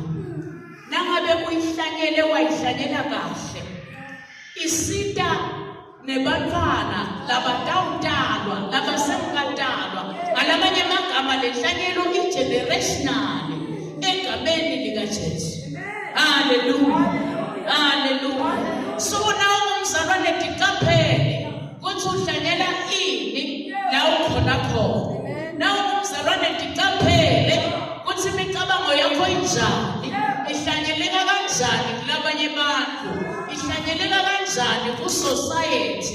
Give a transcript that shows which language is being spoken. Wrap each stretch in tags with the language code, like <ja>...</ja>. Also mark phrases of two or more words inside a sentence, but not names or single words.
<ss>Nangabe uyihlanyele wayihlanyela kahle. Isita nebantwana labatawutalwa labasengatalwa ngalamanye amagama lenhlanyelo igenerational egameni lika Jesu. Hallelujah. Hallelujah.</ss> <en>So now</en> <ss>umzalwane tiqaphele ukuthi uhlanyela ini la ukhona khona. Now umzalwane tiqaphele ukuthi imicabango yakho injani, ihlanyeleka kanjani kulabanye abantu, ihlanyeleka kanjani ku society.</ss>